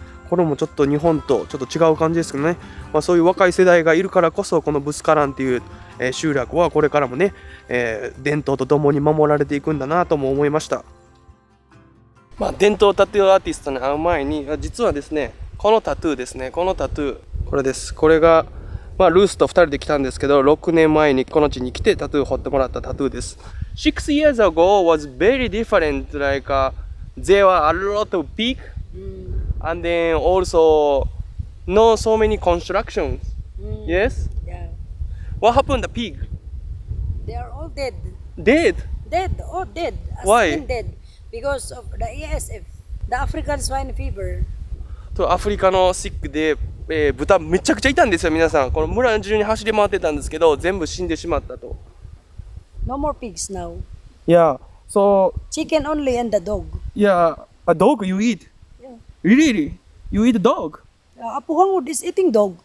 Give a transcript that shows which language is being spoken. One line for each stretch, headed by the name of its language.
Japanese: これもちょっと日本とちょっと違う感じですけどね、そういう若い世代がいるからこそこのブスカランっていう、集落はこれからもね、伝統とともに守られていくんだなとも思いました。伝統タトゥーアーティストに会う前に、実はですね、このタトゥーですね、このタトゥー、これです。これが、ルースと2人で来たんですけど、6年前にこの地に来てタトゥー彫ってもらったタトゥーです。
English: 6 years ago was very different, like there were a lot of pig, and then also not so many constructions. Yes? Yeah. What happened to the pig? They are all dead. Dead? Dead, all dead. As Why? in dead. Because of the ASF, the African swine fever.
Japanese: アフリカのシックで、豚めちゃくちゃいたんですよ。皆さんこの村中に走り回ってたんですけど、全部死んでしまったと。
English: No more pigs now. Yeah, so Chicken only and the dog. yeah, a dog you eat? Yeah. Really? You eat dog? Apuhangud is eating dog.